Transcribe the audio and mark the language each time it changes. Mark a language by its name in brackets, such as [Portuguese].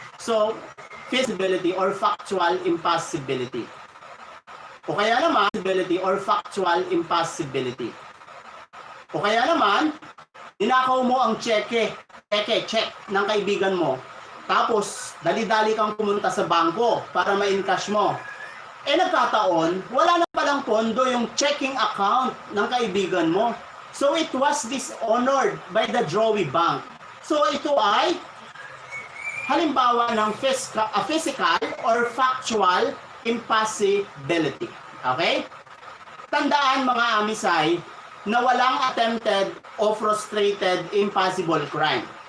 [English] So, feasibility or factual impossibility. [Filipino] O kaya naman, [English] feasibility or factual impossibility. [Filipino] O kaya naman, ninakaw mo ang check ng kaibigan mo. Tapos, dali-dali kang pumunta sa bangko para ma-encash mo. Eh nagkataon, wala na palang pondo yung checking account ng kaibigan mo. [English] So it was dishonored by the Joey Bank. [Filipino] So ito ay halimbawa ng physical or factual impossibility. Okay? Tandaan mga amisay na walang attempted o frustrated impossible crime.